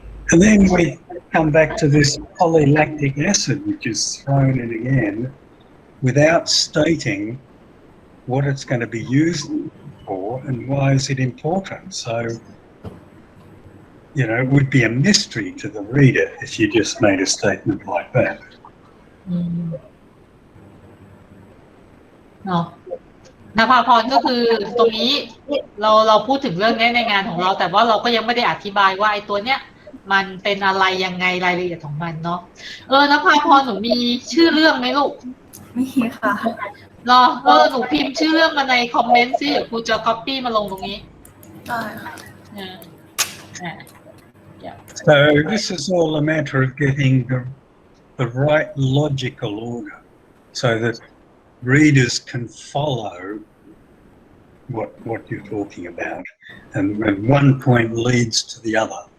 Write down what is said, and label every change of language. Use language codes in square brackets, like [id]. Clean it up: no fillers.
[en] And then we come back to this polylactic acid, which is thrown in again without stating what it's going to be used for and why is it important. So, you know, it would be a mystery to the reader if you just made a statement like that. [th] เนาะนภาพรก็คือตรงนี้เราพูดถึงเรื่องนี้ในงานของเราแต่ว่าเราก็ยังไม่ได้อธิบายว่าไอ้ตัวเนี้ยมันเป็นอะไรยังไงรายละเอียดของมันเนาะนภาพรหนูมีชื่อเรื่องไหมลูก มีค่ะ รอหนูพิมพ์ชื่อเรื่องมาในคอมเมนต์สิเดี๋ยวครูจะ copy มาลงตรงนี้ ได้ค่ะ [en] So this is all a matter of getting the right logical order so that readers can follow what you're talking about, and one point leads to the other.